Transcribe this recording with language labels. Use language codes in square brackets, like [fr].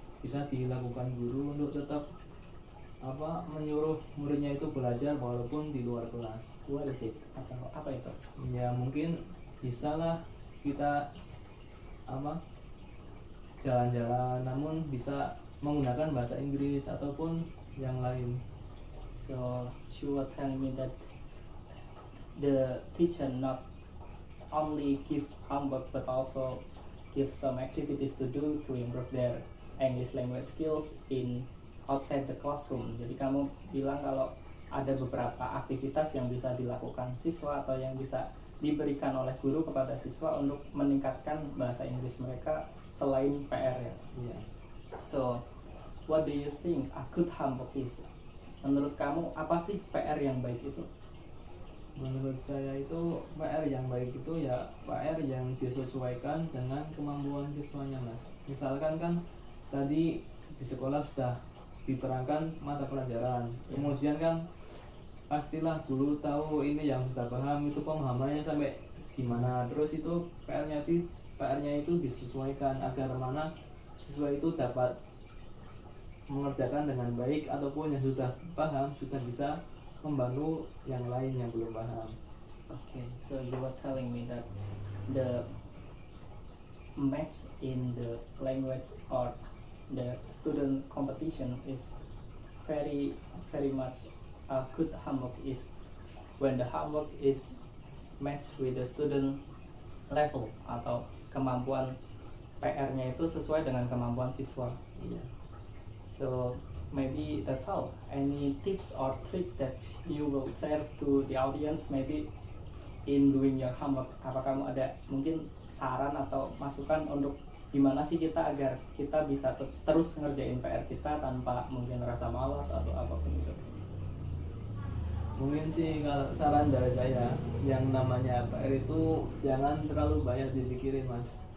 [id] bisa dilakukan guru untuk tetap menyuruh muridnya itu belajar walaupun di luar kelas. [en] What is it? [id] Apa itu? Ya mungkin bisa lah kita jalan-jalan namun bisa menggunakan bahasa Inggris ataupun yang lain. [en] So you were telling me that the teacher not only give homework but also give some activities to do to improve their English language skills in outside the classroom. [id] Jadi kamu bilang kalau ada beberapa aktivitas yang bisa dilakukan siswa atau yang bisa diberikan oleh guru kepada siswa untuk meningkatkan bahasa Inggris mereka selain PR ya. Iya. [en] So, what do you think a good homework is? [id] Menurut kamu apa sih PR yang baik itu? Menurut saya itu PR yang baik itu ya PR yang disesuaikan dengan kemampuan siswanya, Mas. Misalkan kan tadi di sekolah sudah diterangkan mata pelajaran, kemudian kan pastilah dulu tahu ini yang sudah paham itu pemahamannya sampai gimana, terus itu PR-nya itu disesuaikan agar mana siswa itu dapat mengerjakan dengan baik ataupun yang sudah paham sudah bisa membantu yang lain yang belum paham. [en] Okay, so you were telling me that the match in the language or the student competition is very much a good homework is when the homework is matched with the student level [id] atau kemampuan PR-nya itu sesuai dengan kemampuan siswa. Iya. [en] So maybe that's all. Any tips or trick that you will share to the audience maybe in doing your homework? [id] Apa kamu ada mungkin saran atau masukan untuk gimana sih kita agar kita bisa terus ngerjain PR kita tanpa mungkin rasa malas atau apapun itu? Mungkin sih kalau saran dari saya yang namanya PR itu jangan terlalu banyak dipikirin, Mas.